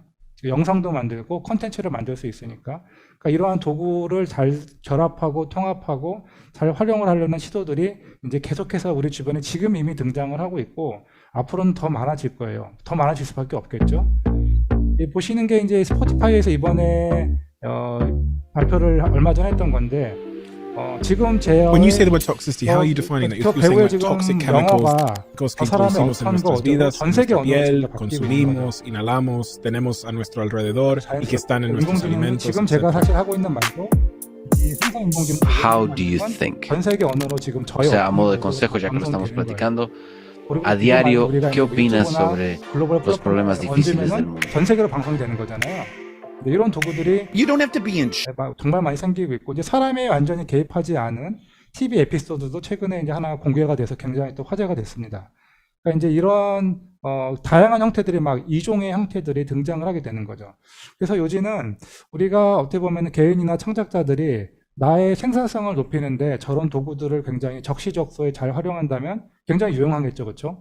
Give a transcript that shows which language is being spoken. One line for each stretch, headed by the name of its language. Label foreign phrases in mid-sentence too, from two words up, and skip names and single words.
Korean: 영상도 만들고 콘텐츠를 만들 수 있으니까 그러니까 이러한 도구를 잘 결합하고 통합하고 잘 활용을 하려는 시도들이 이제 계속해서 우리 주변에 지금 이미 등장을 하고 있고 앞으로는 더 많아질 거예요. 더 많아질 수밖에 없겠죠. 보시는 게 이제 스포티파이에서 이번에 발표를 얼마 전에 했던 건데 지금
English: When you say the
Korean: 제어의
English: word toxicity, how are you defining that?
Korean: 저
English: You're saying
Korean: 배우의
English: like
Korean: 지금
English: toxic chemicals
Korean: 영어가
Spanish: que
Korean: 저 사람의
Spanish: introducimos en
Korean: 어떤 거
Spanish: nuestras
Korean: 어디고
Spanish: vidas,
Korean: 전
Spanish: en
Korean: 세계
Spanish: nuestra
Korean: 언어로
Spanish: piel,
Korean: 진짜 바뀌고 있는 거죠.
Spanish: consumimos, inhalamos, tenemos a nuestro alrededor y que están en nuestros
Korean: 인공지능이
Spanish: alimentos,
Korean: 지금 제가
Spanish: etc.
Korean: 사실 하고 있는 말도 이 생성 인공지능
English: How do you think?
Korean: 전 세계 언어로 지금
Spanish: O
Korean: 저희
Spanish: sea, a modo de
Korean: 언어로
Spanish: consejo, ya que lo estamos
Korean: 방송되는 거예요.
Spanish: platicando,
Korean: 그리고
Spanish: a
Korean: 이거
Spanish: diario,
Korean: 말고 우리가
Spanish: ¿qué
Korean: 이제
Spanish: opinas
Korean: 유튜브나
Spanish: sobre
Korean: 글로벌
Spanish: los problemas
Korean: 플랫폼에
Spanish: difíciles del
Korean: 얹으면은
Spanish: mundo?
Korean: 전 세계로 방송이 되는 거잖아요. 근데 이런 도구들이
English: You don't have to be in
Korean: 정말 많이 생기고 있고 이제 사람이 완전히 개입하지 않은 TV 에피소드도 최근에 이제 하나 공개가 돼서 굉장히 또 화제가 됐습니다. 그러니까 이제 이런 다양한 형태들이 막 이종의 형태들이 등장을 하게 되는 거죠. 그래서 요즘은 우리가 어떻게 보면 개인이나 창작자들이 나의 생산성을 높이는데 저런 도구들을 굉장히 적시적소에 잘 활용한다면 굉장히 유용하겠죠, 그렇죠?